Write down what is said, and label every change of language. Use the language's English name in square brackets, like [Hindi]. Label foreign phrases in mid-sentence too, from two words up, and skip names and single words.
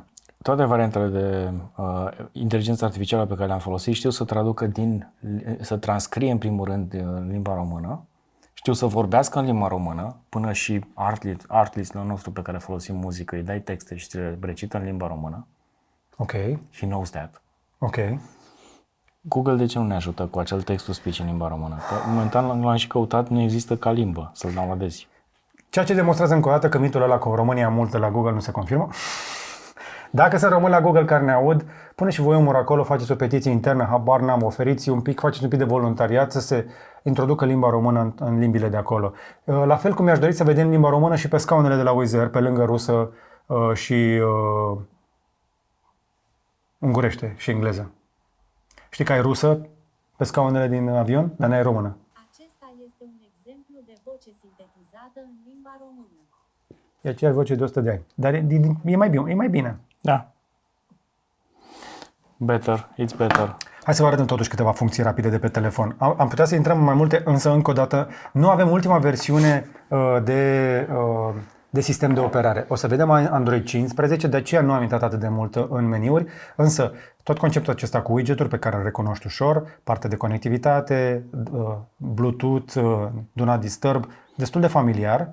[Romanian] Toate variantele de inteligență artificială pe care le-am folosit știu să traducă să transcrie în primul rând în limba română, știu să vorbească în limba română, până și Artlist-ul nostru pe care folosim muzică, îi dai texte și le recită în limba română. Ok. [English] He knows that. [Romanian] Ok. Google de ce nu ne ajută cu acel [English] text-to-speech [Romanian] în limba română? Că momentan l-am și căutat, nu există ca limbă să-l downloadezi. Ceea ce demonstrează încă o dată că mitul ăla cu România multă la Google nu se confirmă. Dacă sunt români la Google care ne aud, pune și voi umor acolo, faceți o petiție internă, habar n-am, oferiți un pic, faceți un pic de voluntariat să se introducă limba română în limbile de acolo. La fel cum mi-aș dori să vedem limba română și pe scaunele de la Wizz Air, pe lângă rusă și ungurește și engleză. Știi că ai rusă pe scaunele din avion, dar n-ai română. Acesta este un exemplu de voce sintetizată în limba română. E aceeași voce de 100 de ani. Dar e mai bine. Da. [English] Better, it's better. [Romanian] Hai să vă arătăm totuși câteva funcții rapide de pe telefon. Am putea să intrăm în mai multe, însă încă o dată nu avem ultima versiune de sistem de operare. O să vedem Android 15, de aceea nu am intrat atât de mult în meniuri, însă tot conceptul acesta cu widget-uri pe care îl recunoști ușor, partea de conectivitate, Bluetooth, Do Not Disturb, destul de familiar.